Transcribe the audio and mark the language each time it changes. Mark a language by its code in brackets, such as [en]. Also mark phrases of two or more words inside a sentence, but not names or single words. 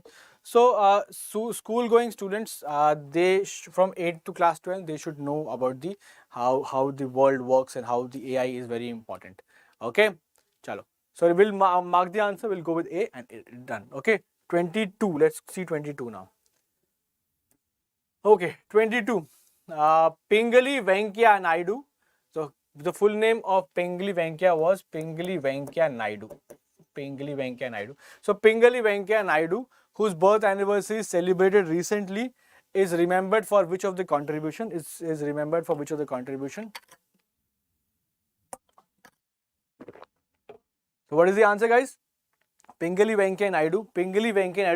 [en] So school going students, from 8 to class 12, they should know about the how the world works and how the AI is very important. Okay, chalo. So we'll mark the answer. We'll go with A and done. Okay, 22. Let's see 22 now. Okay, 22. Pingali Venkaiah Naidu. So the full name of Pingali Venkaiah was Pingali Venkaiah Naidu. Pingali Venkaiah Naidu. So Pingali Venkaiah Naidu, whose birth anniversary is celebrated recently, is remembered for which of the contribution? Is remembered for which of the contribution? So what is the answer, guys? Pingali Venkaiah Naidu. Pingali Venkaiah Naidu.